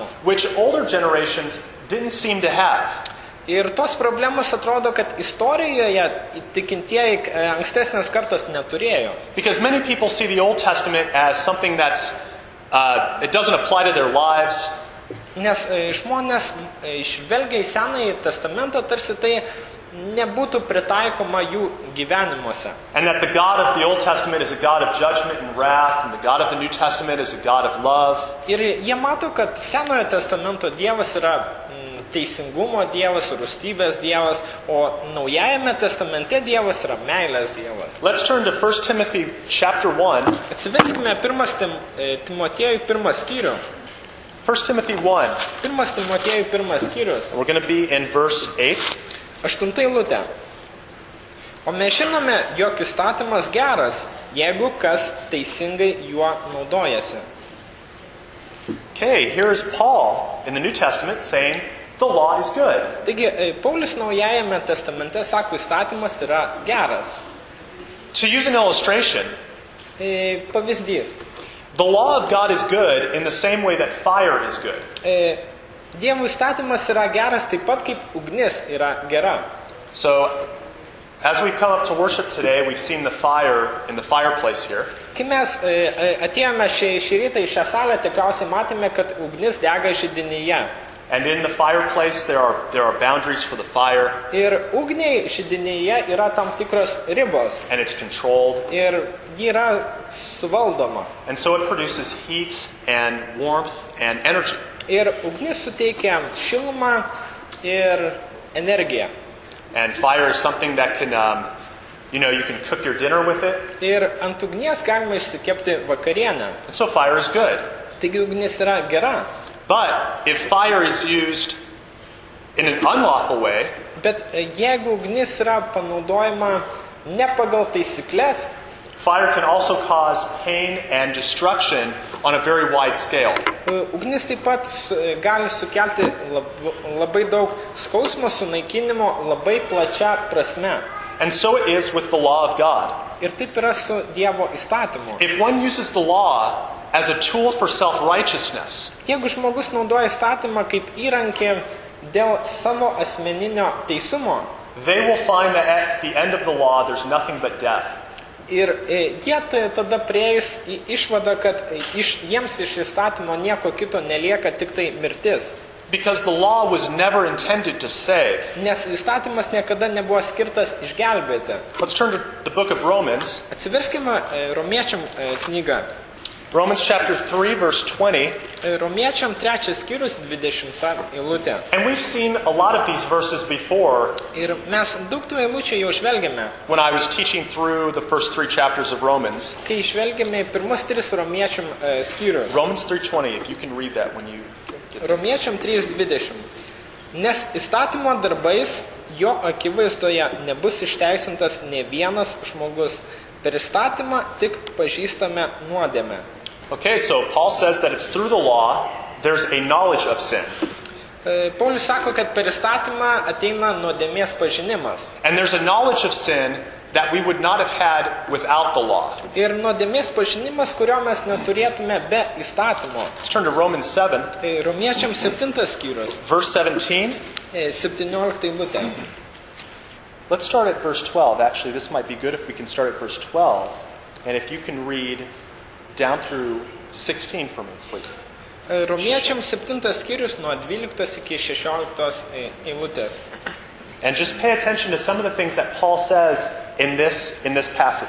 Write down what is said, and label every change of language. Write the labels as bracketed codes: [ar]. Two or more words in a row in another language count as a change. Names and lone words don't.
[en] which older generations didn't seem to have. [lt] Ir tos problemos atrodo, kad istorijoje tikintieji ankstesnės kartos neturėjo. [en] Because many people see the Old Testament as something that's, it doesn't apply to their lives. [lt] Nes žmonės žvelgia į Senąjį testamentą, tarsi tai nebūtų pritaikoma jų gyvenimuose. [en] And that the God of the Old Testament is a God of judgment and wrath, and the God of the New Testament is a God of love. [lt] Ir jie mato, kad Senojo testamento Dievas yra teisingumo Dievas, rūstybės Dievas, o Naujajame testamente Dievas yra meilės Dievas. [en] Let's turn to 1 Timothy chapter 1. [lt] Atsiverskime 1 Timotiejui 1 skyrių. [en] 1 Timothy 1. [lt] 1 Timotiejui 1 skyrius. [en] We're going to be in verse 8. [lt] 8 eilutė. O mes žinome, jog įstatymas geras, jeigu kas teisingai juo naudojasi. [en] Okay, here's Paul in the New Testament saying the law is good. [lt] Taigi, Paulius Naujajame testamente sako, įstatymas yra geras. [en] To use an illustration, [lt] Pavyzdys. [en] the law of God is good in the same way that fire is good. [lt] Dievo įstatymas yra geras taip pat kaip ugnis yra gera. [en] So, as we come up to worship today, we've seen the fire in the fireplace here. [lt] Kai mes atėjome šį rytą į šią salę, tikriausiai matėme, kad ugnis dega židinyje. [en] And in the fireplace, there are boundaries for the fire, [lt] Ir ugniai židinyje yra tam tikros ribos. [en] and it's controlled. [lt] Ir ji yra suvaldoma. [en] And so it produces heat and warmth and energy. [lt] Ir ugnis suteikia šilumą ir energiją. [en] And fire is something that can, you can cook your dinner with it. [lt] Ir ant ugnies galima išsikepti vakarienę. [en] And so fire is good. [lt] Taigi ugnis yra gera. [en] But if fire is used in an unlawful way, [lt] Bet jeigu ugnis yra panaudojama ne pagal taisyklės, [en] fire can also cause pain and destruction on a very wide scale. [lt] ugnis taip pat gali sukelti labai daug skausmo, sunaikinimo labai plačia prasme. [en] And so it is with the law of God. [lt] Ir taip yra su Dievo įstatymu. [en] If one uses the law as a tool for self-righteousness, [lt] Jeigu žmogus naudoja įstatymą kaip įrankį dėl savo asmeninio teisumo, [en] they will find that at the end of the law there's nothing but death. [lt] ir jie tada prieis į išvadą, kad jiems iš įstatymo nieko kito nelieka, tik tai mirtis. [en] Because the law was never intended to save. [lt] Nes įstatymas niekada nebuvo skirtas išgelbėti. [en] Let's turn to the book of Romans. [lt] Atsiverskime Romiečiam knygą. [en] Romans chapter 3, verse 20. [lt] Romiečiam 3 skyrius 20 eilutė. [en] And we've seen a lot of these verses before [lt] Ir mes daug tų eilučių jau žvelgiame. [en] when I was teaching through the first 3 chapters of Romans. [lt] Kai žvelgiame į pirmus 3 Romiečiam skyrius. [en] Romans 3:20, if you can read that when you get there. [lt] Romiečiam 3:20. Nes įstatymo darbais jo akivaizdoje nebus išteisintas ne vienas žmogus. Per įstatymą tik pažįstame nuodėmę. [en] Okay, so Paul says that it's through the law there's a knowledge of sin. [lt] Paulius sako, kad per įstatymą ateina nuodėmės pažinimas. [en] And there's a knowledge of sin that we would not have had without the law. [lt] Ir nuodėmės pažinimas, kurio mes neturėtume be įstatymo. [en] Let's turn to Romans 7, [lt] Romiečiam 7 skyrius, [en] verse 17. [lt] 17 eilutė. [en] Let's start at verse 12. Actually, this might be good if we can start at verse 12. And if you can read down through 16 for me, please. [lt] Romiečiam 7 skyrius nuo 12 iki 16 eilutės. [en] And just pay attention to some of the things that Paul says in this passage.